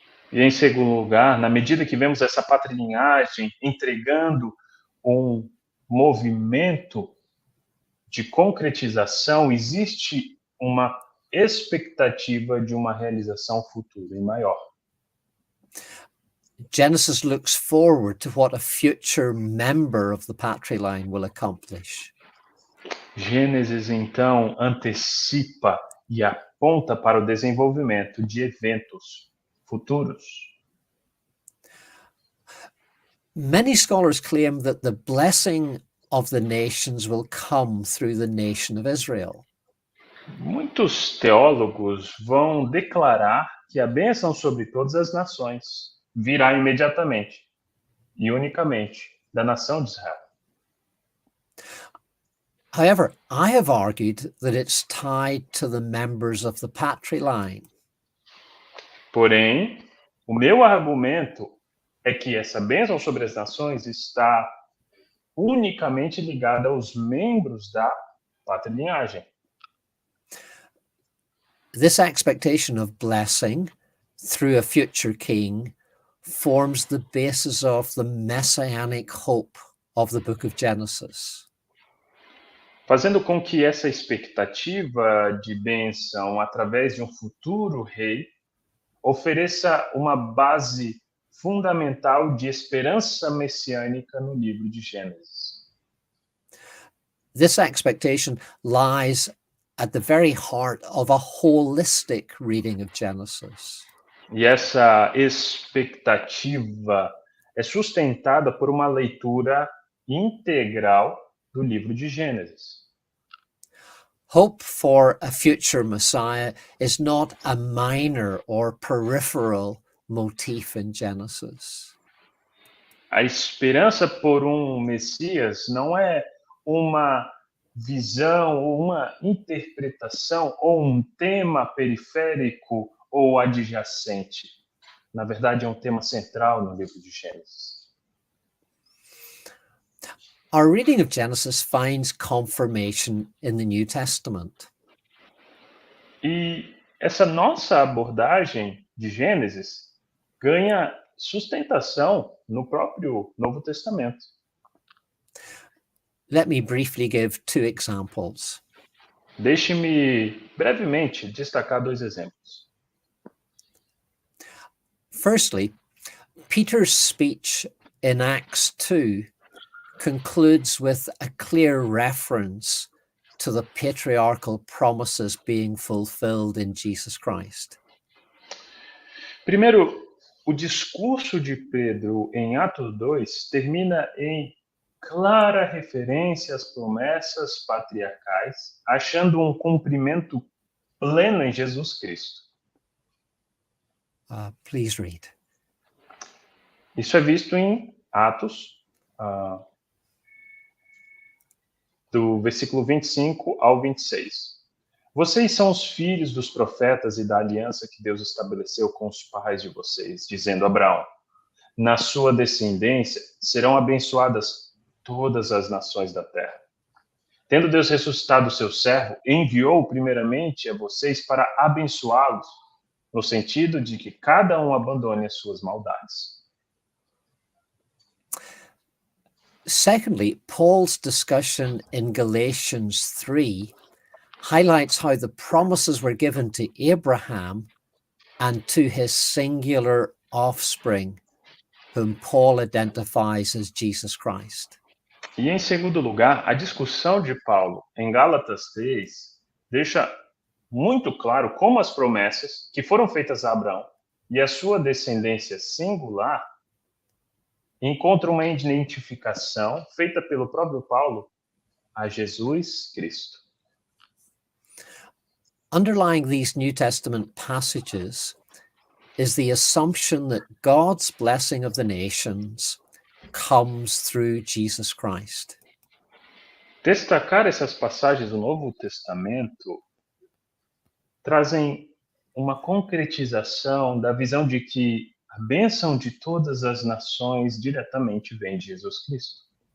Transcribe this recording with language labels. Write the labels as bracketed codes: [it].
[pt] E em segundo lugar, na medida que vemos essa patrilinhagem entregando um movimento de concretização, existe uma expectativa de uma realização futura e maior. [en] Genesis looks forward to what a future member of the patriline will accomplish. [pt] Gênesis, então, antecipa e aponta para o desenvolvimento de eventos futuros. [en] Many scholars claim that the blessing of the nations will come through the nation of Israel. [pt] Muitos teólogos vão declarar que a bênção sobre todas as nações virá imediatamente e unicamente da nação de Israel. [en] However, I have argued that it's tied to the members of the Patrilinhagem. [pt] Porém, o meu argumento é que essa bênção sobre as nações está unicamente ligada aos membros da Patrilinhagem. [en] This expectation of blessing through a future king forms the basis of the messianic hope of the book of Genesis. [pt] Fazendo com que essa expectativa de bênção através de um futuro rei ofereça uma base fundamental de esperança messiânica no livro de Gênesis. [en] This expectation lies at the very heart of a holistic reading of Genesis. [pt] E essa expectativa é sustentada por uma leitura integral do livro de Gênesis. [en] Hope for a future Messiah is not a minor or peripheral motif in Genesis. [pt] A esperança por um Messias não é uma visão, ou uma interpretação, ou um tema periférico ou adjacente. Na verdade, é um tema central no livro de Gênesis. [en] Our reading of Genesis finds confirmation in the New Testament. [pt] E essa nossa abordagem de Gênesis ganha sustentação no próprio Novo Testamento. [en] Let me briefly give two examples. [pt] Deixe-me brevemente destacar dois exemplos. [en] Firstly, Peter's speech in Acts 2 concludes with a clear reference to the patriarchal promises being fulfilled in Jesus Christ. [pt] Primeiro, o discurso de Pedro em Atos 2 termina em clara referência às promessas patriarcais, achando um cumprimento pleno em Jesus Cristo. [en] Please read. [pt] Isso é visto em Atos, do versículo 25 ao 26. Vocês são os filhos dos profetas e da aliança que Deus estabeleceu com os pais de vocês, dizendo a Abraão: na sua descendência serão abençoadas todas as nações da terra. Tendo Deus ressuscitado o seu servo, enviou primeiramente a vocês para abençoá-los, no sentido de que cada um abandone as suas maldades. [en] Secondly, Paul's discussion in Galatians 3 highlights how the promises were given to Abraham and to his singular offspring, whom Paul identifies as Jesus Christ. [pt] E em segundo lugar, a discussão de Paulo em Gálatas 3 deixa muito claro como as promessas que foram feitas a Abraão e a sua descendência singular encontram uma identificação feita pelo próprio Paulo a Jesus Cristo. [en] Underlying these New Testament passages is the assumption that God's blessing of the nations comes through Jesus Christ. [pt] Destacar essas passagens do Novo Testamento trazem uma concretização da visão de que a bênção de todas as nações diretamente vem de Jesus Cristo.